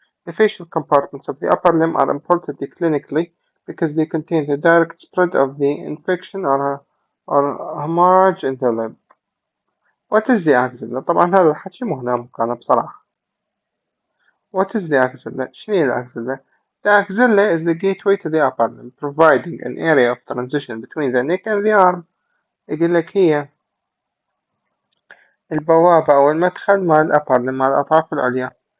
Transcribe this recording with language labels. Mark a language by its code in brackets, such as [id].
[en] The facial compartments of the upper limb are important clinically because they contain the direct spread of the infection or hemorrhage in the limb. What is the axilla؟ [ar] طبعا هذا الحكي مو هنا مكانه بصراحة. [en] What is the axilla؟ [ar] شنو هي الأكزيلا؟ [en] The axilla is the gateway to the upper limb, providing an area of transition between the neck and the arm. [ar] يقول لك هي البوابة أو المدخل مال upper limb مال الأطراف العليا.